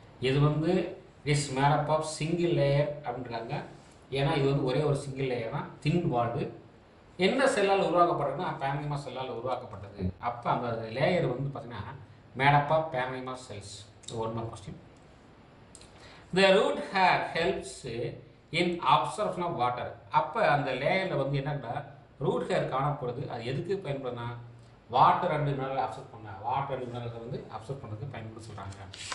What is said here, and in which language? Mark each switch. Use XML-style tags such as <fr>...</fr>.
<ta>இது வந்து</ta> <en>is made up of single layer</en> <ta>அப்படின்றாங்க. ஏன்னா இது வந்து ஒரே ஒரு சிங்கிள் லேயர் தான், தின் வால்டு. எந்த செல்லால் உருவாக்கப்படுறதுன்னா பேரனிமா செல்லால் உருவாக்கப்பட்டது. அப்போ அந்த லேயர் வந்து பார்த்தீங்கன்னா</ta> <en>Made up of parenchyma cells. One mark question. The root hair helps in absorption of water.</en> <ta>அப்போ அந்த லேயரில் வந்து என்னன்னா ரூட் ஹேர் காணப்படுது. அது எதுக்கு பயன்படுதுன்னா வாட்டர் அண்ட் மினரல் அப்சர்வ் பண்ண, வாட்டர் அண்ட் மினரலை வந்து அப்சர்வ் பண்ணுறதுக்கு பயன்படுத்த சொல்கிறாங்க.</ta>